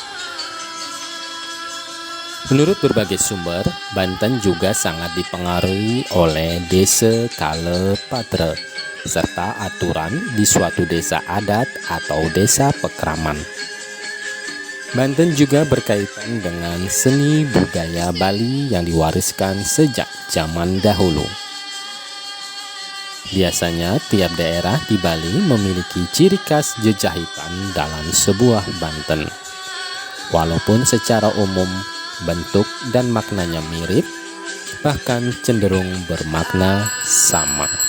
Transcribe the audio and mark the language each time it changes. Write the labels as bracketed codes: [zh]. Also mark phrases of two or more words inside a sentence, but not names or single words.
[id] Menurut berbagai sumber, Banten juga sangat dipengaruhi oleh desa Kale Patra serta aturan di suatu desa adat atau desa pekraman. Banten juga berkaitan dengan seni budaya Bali yang diwariskan sejak zaman dahulu. Biasanya tiap daerah di Bali memiliki ciri khas jejahitan dalam sebuah Banten. Walaupun secara umum bentuk dan maknanya mirip, bahkan cenderung bermakna sama.